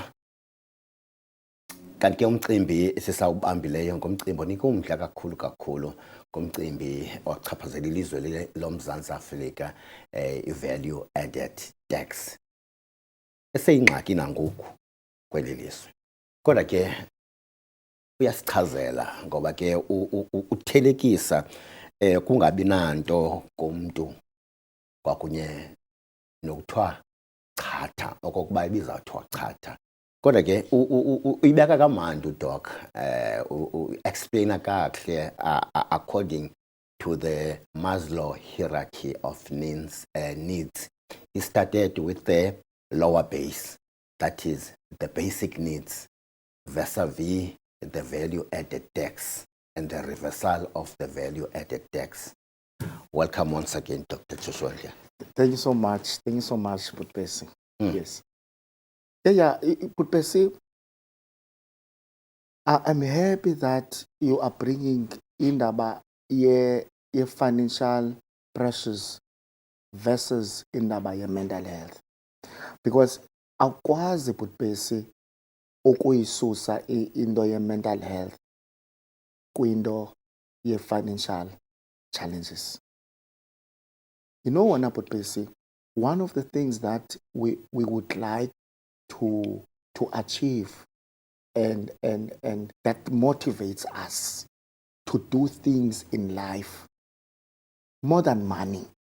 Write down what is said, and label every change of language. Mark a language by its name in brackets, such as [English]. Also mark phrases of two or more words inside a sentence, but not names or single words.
[Xhosa] Kanti ke umcimbi sisawubambileyo ngomcimbi onika umdla kakhulu ngomcimbi ochaphazela ilizwe loMzantsi Afrika, i-value added tax eseyingxaki nangoku kweli lizwe. Kodwa ke uyasichazela ngoba ke uthelekisa kungabi nanto kumntu kwakunye nokuthiwa chatha okokuba ibizawuthiwa chatha. Kodwa ke uyibeka kamandi uDoc, explaina kakuhle [English] according to the Maslow hierarchy of needs. He started with the lower base, that is the basic needs, vis-a-vis the value added tax and the reversal of the value added tax. Welcome once again, Dr. Joshua. Thank you so much. Thank you so much, Butpesi. Yes. Yeah, Butpesi, I'm happy that you are bringing in about your financial pressures versus in about your mental health. [Xhosa] Because akwazi Butpesi ukuyisusa into ye [English] mental health [Xhosa] kwinto ye [English] financial challenges. You know what, Butpesi, one of the things that we would like to achieve and that motivates us to do things in life more than money.